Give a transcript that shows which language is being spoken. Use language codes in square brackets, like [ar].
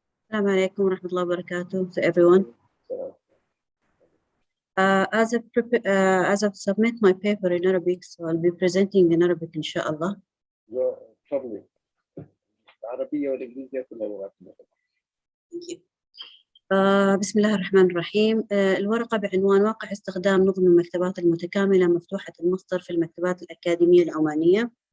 [ar] السلام عليكم ورحمة الله وبركاته [en] to everyone. As I've submit my paper in Arabic, so I'll be presenting in Arabic inshallah. [ar] تفضلي. العربية والإنجليزية كلها لغاتنا. [en] Thank you. [ar] بسم الله الرحمن الرحيم. الورقة بعنوان واقع استخدام نظم المكتبات المتكاملة مفتوحة المصدر في المكتبات الأكاديمية العمانية.